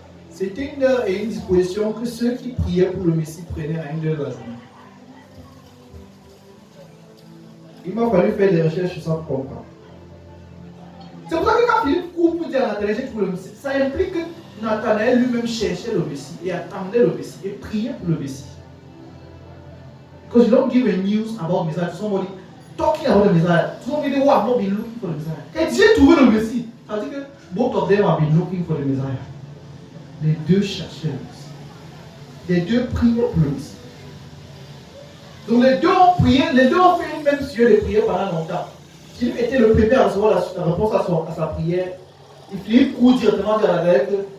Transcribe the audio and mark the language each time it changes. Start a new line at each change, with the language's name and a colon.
French: C'était une heure et une disposition que ceux qui priaient pour le Messie prenaient à une heure de la journée. Il m'a fallu faire des recherches sur ça pour comprendre. C'est pour ça que quand Philippe court pour dire à Nathanaël, j'ai trouvé le Messie, ça implique que Nathanaël lui-même cherchait le Messie et attendait le Messie et priait pour le Messie.
English: Because you don't give a news about Messiah to somebody talking about the Messiah. Somebody who have not been looking for the Messiah.
French: Et j'ai trouvé le Messie. Ça veut dire que
English: both of them have been looking for the Messiah.
French: Les deux cherchaient le Messie. Les deux priaient pour le Messie. Donc les deux ont prié, les deux ont fait une même sujet de prière pendant longtemps. Philippe était le premier à recevoir la réponse à sa prière. Et Philippe court directement vers la lettre.